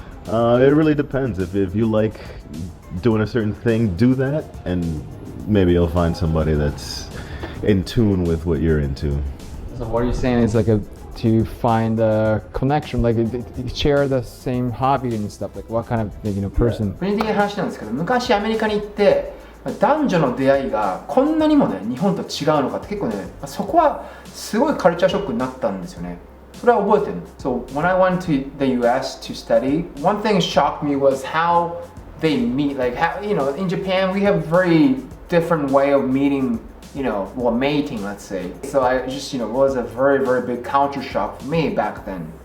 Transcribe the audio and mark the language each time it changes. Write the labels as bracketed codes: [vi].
[en] It really depends. If you like doing a certain thing, do that, and maybe you'll find somebody that's in tune with what you're into. So what you're saying is like to find a connection, like share the same hobby and stuff. Like what kind of person? [ja] 個人的な話なんですけど、昔アメリカに行って男女の出会いがこんなにもね日本と違うのかって結構ねそこはすごいカルチャーショックになったんですよね。それは覚えてる。 [en] So when I went to the US to study, one thing shocked me was how they meet. Like how in Japan we have very different way of meeting. Well, mating, let's say. So I just, it was a very, very big culture shock for me back then.